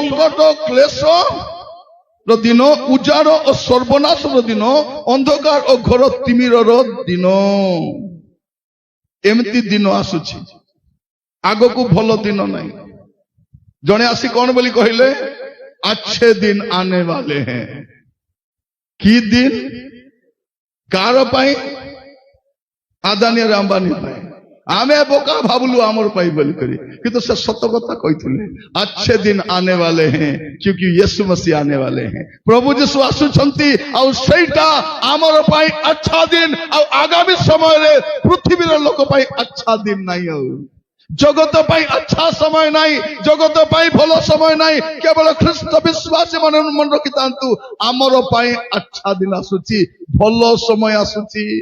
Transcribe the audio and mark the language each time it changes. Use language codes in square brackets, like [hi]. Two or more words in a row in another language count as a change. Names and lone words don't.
[or] ସଂକଟ କ୍ଲେଶ ର ଦିନ, ଉଜାଡ ଓ ସର୍ବନାଶର ଦିନ, ଅନ୍ଧକାର ଓ ଘୋର ତିମିରର ଦିନ। ଏମିତି ଦିନ ଆସୁଛି, ଆଗକୁ ଭଲ ଦିନ ନାହିଁ। ଜଣେ ଆସି କଣ ବୋଲି କହିଲେ? [hi] अच्छे दिन आने वाले हैं। [or] କି ଦିନ? କାର ପାଇଁ? ଆଦାନୀ ଆଉ ଅମ୍ବାନୀ ପାଇଁ। ଆମେ ବୋକା ଭାବୁଲୁ ଆମର ପାଇଁ ବୋଲି କରି, କିନ୍ତୁ ସେ ସତ କଥା କହିଥିଲେ। [hi] अच्छे दिन आने वाले हैं क्योंकि यीशु मसीह आने वाले हैं। प्रभु यीशु [or] ଆସୁଛନ୍ତି, ଆଉ ସେଇଟା ଆମର ପାଇଁ [hi] अच्छा दिन। [or] ଆଉ ଆଗାମୀ ସମୟରେ ପୃଥିବୀର ଲୋକ ପାଇଁ [hi] अच्छा दिन [or] ନାହିଁ। ଆଉ ଜଗତ ପାଇଁ [hi] अच्छा समय [or] ନାହିଁ, ଜଗତ ପାଇଁ ଭଲ ସମୟ ନାହିଁ। କେବଳ ଖ୍ରୀଷ୍ଟ ବିଶ୍ୱାସୀ ମାନେ ମନେ ରଖିଥାନ୍ତୁ, ଆମର ପାଇଁ [hi] अच्छा दिन [or] ଆସୁଛି, ଭଲ ସମୟ ଆସୁଛି।